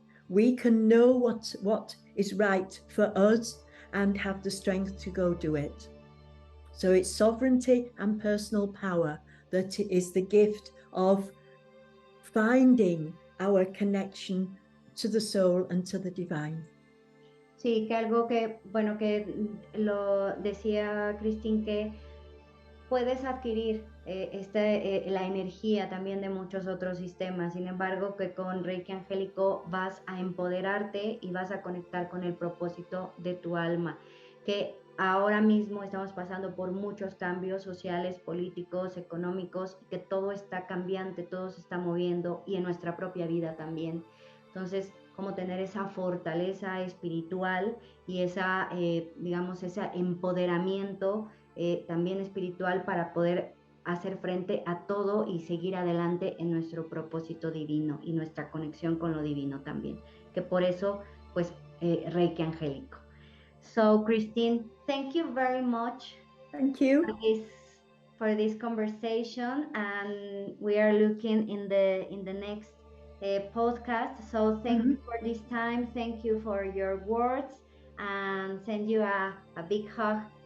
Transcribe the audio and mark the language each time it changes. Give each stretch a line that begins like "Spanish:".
English: We can know what is right for us and have the strength to go do it. So it's sovereignty and personal power that is the gift of finding our connection to the soul and to the divine.
Spanish: Sí, que algo que lo decía Christine, que puedes adquirir la energía también de muchos otros sistemas. Sin embargo, que con Reiki Angélico vas a empoderarte y vas a conectar con el propósito de tu alma. Que ahora mismo estamos pasando por muchos cambios sociales, políticos, económicos, que todo está cambiante, todo se está moviendo, y en nuestra propia vida también. Entonces, como tener esa fortaleza espiritual y esa, ese empoderamiento también espiritual para poder hacer frente a todo y seguir adelante en nuestro propósito divino y nuestra conexión con lo divino también. Que por eso, pues, Reiki Angélico.
English: So, Christine, thank you very much. Thank you for this conversation, and we are looking in the next podcast. So thank you for this time. Thank you for your words, and send you a big hug.